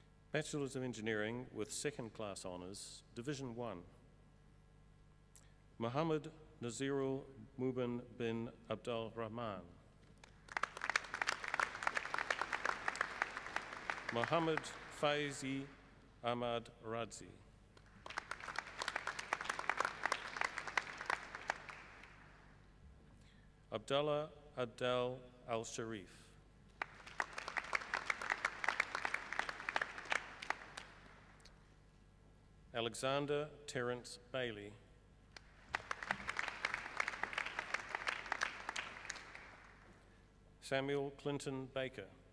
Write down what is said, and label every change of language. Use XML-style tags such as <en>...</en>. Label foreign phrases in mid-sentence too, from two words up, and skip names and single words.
<en>Bachelors of Engineering with second class honours, Division 1. Muhammad Nazirul Mubin bin Abdul Rahman. Muhammad Faizi Ahmad Radzi. Abdullah Adel Al-Sharif. Alexander Terence Bailey. Samuel Clinton Baker.</en>